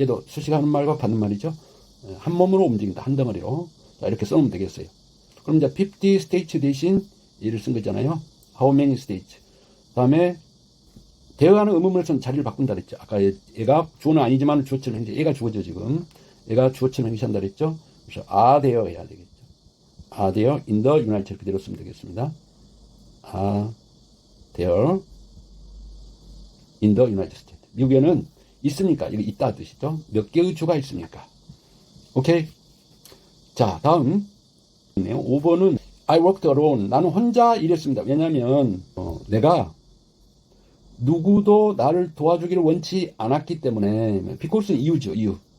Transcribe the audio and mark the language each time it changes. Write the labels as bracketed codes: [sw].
[ko] 얘도 수식하는 말과 받는 말이죠. 한 몸으로 움직인다. 한 덩어리로. 자, 이렇게 써놓으면 되겠어요. 그럼 이제 50 states 대신 얘를 쓴 거잖아요. [en] How many states. [ko] 다음에 대어하는 의문문에서는 자리를 바꾼다 그랬죠. 아까 얘가 주어는 아니지만 주어처럼 행시. 얘가 주어죠 지금. 얘가 주어처럼 행시한다 그랬죠. 그래서 [en] are there [ko] 해야 되겠죠. [en] are there in the United [ko] 그대로 쓰면 되겠습니다. [en] are there in the United States. [ko] 미국에는 있으니까 이게 있다 뜻이죠. 몇 개의 주가 있습니까? 오케이. 자, 다음 5번은 [en] I worked alone. [ko] 나는 혼자 일했습니다. 왜냐하면 내가 누구도 나를 도와주기를 원치 않았기 때문에. because는 이유죠. 이유.